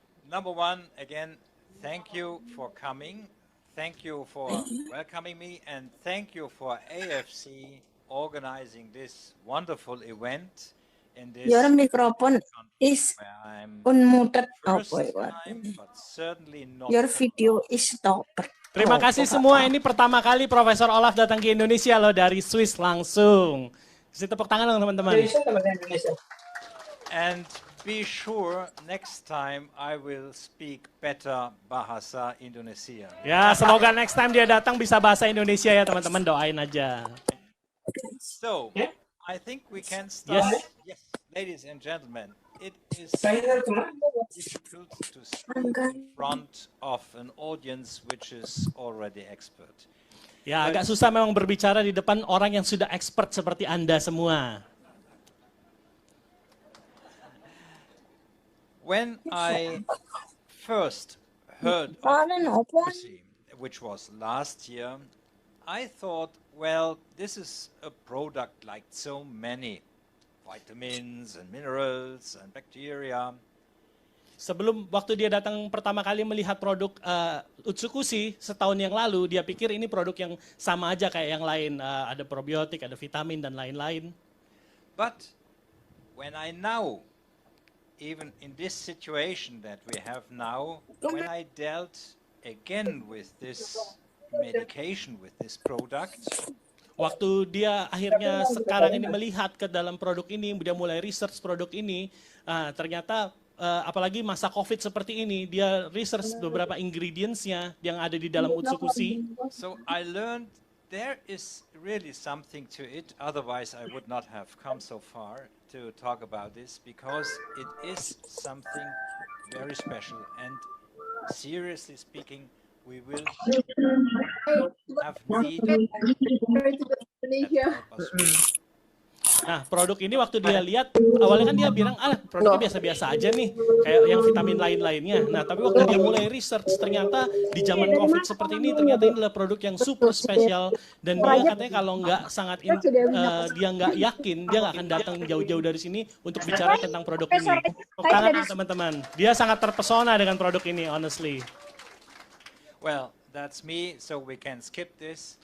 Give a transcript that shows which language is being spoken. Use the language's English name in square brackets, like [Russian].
[English] Number one, again, thank you for coming. Thank you for welcoming me, and thank you for AFC organizing this wonderful event in this Your microphone country is where I'm unmuted. first time, but certainly not. Your video is stopped. [Indonesian] Terima kasih semua. Ini pertama kali Profesor Olaf datang ke Indonesia loh, dari Swiss langsung. Kasih tepuk tangan dong teman-teman. [English] And be sure next time I will speak better bahasa Indonesia. [Indonesian] Ya, semoga [English] next time [Indonesian] dia datang bisa bahasa Indonesia ya teman-teman, doain aja. [English] So, I think we can start. Yes, ladies and gentlemen, it is difficult to speak in front of an audience which is already expert. [Indonesian] Ya, agak susah memang berbicara di depan orang yang sudah expert seperti Anda semua. [English] When I first heard of Utsukushhii, which was last year, I thought, well, this is a product like so many vitamins and minerals and bacteria. [Indonesian] Sebelum waktu dia datang pertama kali melihat produk Utsukushhii setahun yang lalu, dia pikir ini produk yang sama aja kayak yang lain, ada probiotik, ada vitamin dan lain-lain. [English] But when I now, even in this situation that we have now, when I dealt again with this medication, with this product, [Indonesian] waktu dia akhirnya sekarang ini melihat ke dalam produk ini, dia mulai research produk ini, ternyata apalagi masa COVID seperti ini, dia research beberapa ingredients-nya yang ada di dalam Utsukushhii. [English] So I learned there is really something to it, otherwise I would not have come so far to talk about this, because it is something very special, and seriously speaking, we will have need that help us. [Indonesian] Nah, produk ini waktu dia lihat, awalnya kan dia bilang, produknya biasa-biasa aja nih, kayak yang vitamin lain-lainnya. Nah, tapi waktu dia mulai research, ternyata di zaman COVID seperti ini, ternyata ini adalah produk yang super spesial. Dan dia katanya kalau nggak dia nggak yakin, dia nggak akan datang jauh-jauh dari sini untuk bicara tentang produk ini. Tangan teman-teman, dia sangat terpesona dengan produk ini, honestly. [English] Well, that's me, so we can skip this.